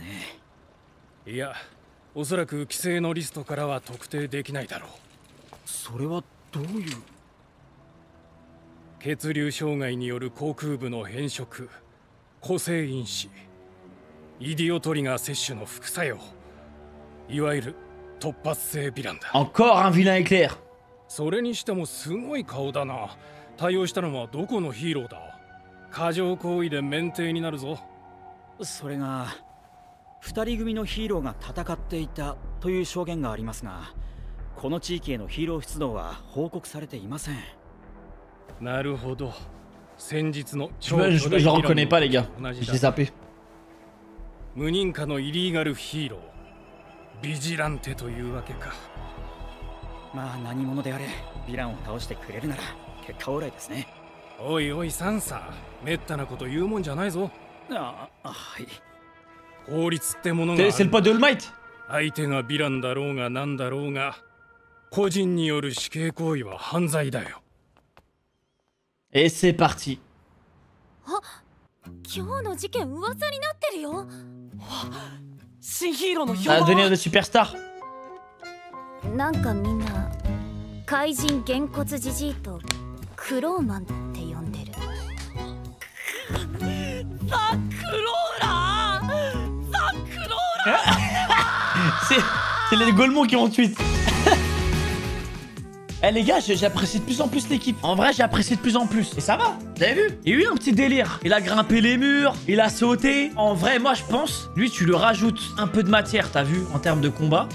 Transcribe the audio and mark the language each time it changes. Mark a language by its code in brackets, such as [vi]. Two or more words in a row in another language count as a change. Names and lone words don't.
[ja] いや、おそらく規制のリストからは特定できないだろう。それはどういう？血流障害による口腔部の変色、個性因子、イディオトリガー摂取の副作用、いわゆる突発性ヴィランだ。 [fr] Encore un vilain éclair. [ja] それにしてもすごい顔だな。対応したのはどこのヒーローだ。過剰行為で免停になるぞ。それが2人組のヒーローが戦っていたという証言がありますが、この地域へのヒーロー出動は報告されていません。なるほど。先日の [fr] Je reconnais pas les gars. J'ai zappé. [ja] 無認可のイリーガルヒーロー、ビジランテというわけか。まあ何者であれヴィランを倒してくれるなら結果オーライですね。おいおいサンサ、めったなこと言うもんじゃないぞ。はい。法律ってものがある。 [fr] C'est le pote de All Might. [ja] 相手がヴィランだろうがなんだろうが、個人による死刑行為は犯罪だよ。 [fr] Et c'est parti. [ja] 今日の事件噂になってるよ。新ヒーローの評 [fr] À [ja] 判 [fr] devenir [ja] は [fr] des superstars. [ja] なんかみんな怪人げんこつじじいとクローマンって呼んでる。ザ・クローラー、ザ・クローラー。 [fr] C'est les Golemons qui ont tweet. Eh les gars, j'apprécie de plus en plus l'équipe. En vrai, j'apprécie de plus en plus. Et ça va, vous avez vu? Il y a eu un petit délire. Il a grimpé les murs, il a sauté. En vrai, moi je pense, lui tu lui rajoutes un peu de matière, t'as vu, en termes de combat.